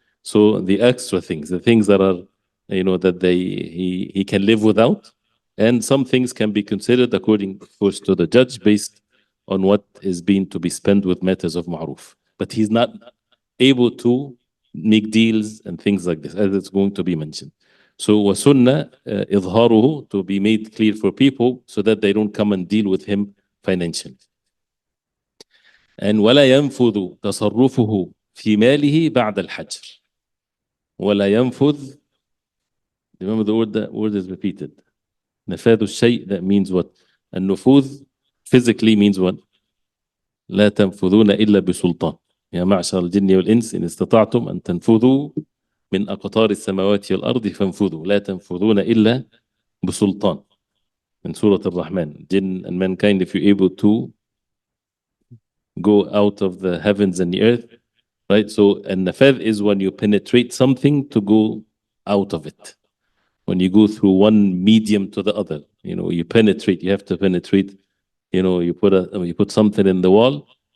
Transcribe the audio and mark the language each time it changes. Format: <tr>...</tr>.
<en>So the extra things, the things that are, that he can live without, and some things can be considered according, of course, to the judge based on what is being to be spent with matters of ma'ruf. But he's not able to make deals and things like this, as it's going to be mentioned. So</en> <ar>وَسُنَّةً إِظْهَارُهُ,</ar> <en>to be made clear for people so that they don't come and deal with him financially. And</en> <ar>وَلَا يَنْفُذُ تَصَرُّفُهُ فِي مَالِهِ بَعْدَ الْحَجْرِ. وَلَا يَنْفُذ,</ar> <en>remember the word is repeated.</en> <ar>نفاذ الشيء,</ar> <en>that means what? النفوذ physically means what?</en> <ar>لا تنفذون إلا بسلطان. يا معشر الجن والإنس إن استطعتم أن تنفذوا من أقطار السماوات والأرض فانفذوا لا تنفذون إلا بسلطان.</ar> <en>In Surah Al-Rahman, jinn and mankind, if you're able to go out of the heavens and the earth, right? So, and nafadh is when you penetrate something to go out of it. When you go through one medium to the other, you penetrate, you have to penetrate, you put something in the wall.</en>